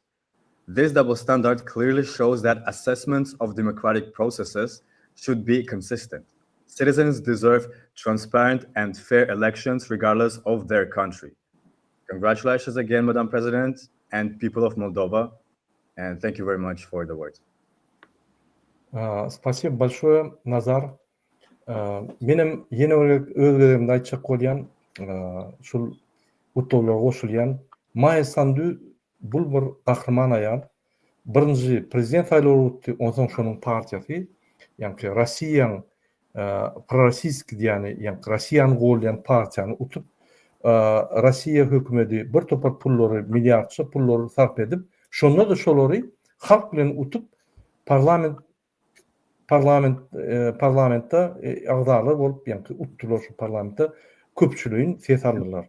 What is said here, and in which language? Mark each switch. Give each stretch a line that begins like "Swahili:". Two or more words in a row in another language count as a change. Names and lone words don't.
English: This double standard clearly shows that assessments of democratic processes should be consistent. Citizens deserve transparent and fair elections regardless of their country. Congratulations again, Madam President and people of Moldova, and thank you very much for the words.
Russian: Спасибо большое, Nazar.
Turkmen: Benim yeni özgörerimde aytjak bolýan şul utlawlara goşulýan Maya Sandu bul bir gahrman aýal. Birinji prezident saýlawy ötdi, ondan şonuň partiýasy, ýani Russiýanyň prorossiýski ýani Russiýany golýan partiýany utup Russiýa hökümeti bir topar pullary, milliardça pullary sarf edip, şonda da şolary halk bilen utup parlamentda agzalar bolup ýani utdular şu parlamentda köpçüliğin ses aldylar.